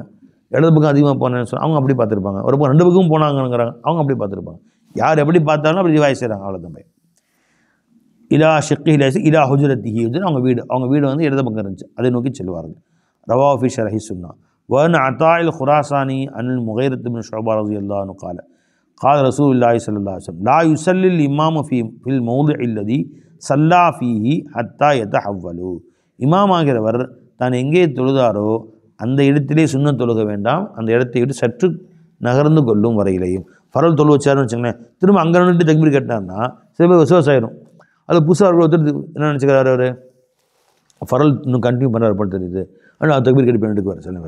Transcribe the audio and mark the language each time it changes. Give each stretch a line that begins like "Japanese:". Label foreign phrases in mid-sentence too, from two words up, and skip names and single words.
Tamil: இடது பக்கம் அதிகமாக போனேன்னு சொல்லி அவங்க அப்படி பார்த்துருப்பாங்க. ஒரு பக்கம் ரெண்டு பக்கமும் போனாங்கிறாங்க, அவங்க அப்படி பார்த்துருப்பாங்க. யார் எப்படி பார்த்தாலும் அப்படி ரிவாய் செய்கிறாங்க. அவ்வளோதான்.
Arabic: إلى شقه إلى حجرته
Tamil: அவங்க வீடு வந்து இடது பக்கம் இருந்துச்சு, அதை நோக்கி செல்வார்கள்.
Arabic: رواه في شرح السنة. وعن عطاء الخراساني عن المغيرة بن شعبة رضي الله عنه قال قال رسول الله صلى الله عليه وسلم لا يصلي الإمام في الموضع الذي صلى فيه حتى يتحول.
Tamil: இமாம் ஆகிறவர் தான் எங்கே தொழுதாரோ அந்த இடத்திலே சுன்னத் தொழுக வேண்டாம், அந்த இடத்தை விட்டு சற்று நகர்ந்து கொள்ளும் வரையிலையும். ஃபரல் தொழு வச்சாருன்னு வச்சுங்களேன், திரும்ப அங்கே நின்று தக்பீர் கட்டினார்னா சில பேர் விசுவாசம் ஆயிரும். அது புதுசாக ஒருத்தர் என்ன நினச்சிக்கிறாரு, அவர் ஃபரல் இன்னும் கண்டினியூ பண்ணுறாரு போல தெரியுது, ஆனால் தக்பீர் கட்டி பண்ணிட்டு வர சில பேர்.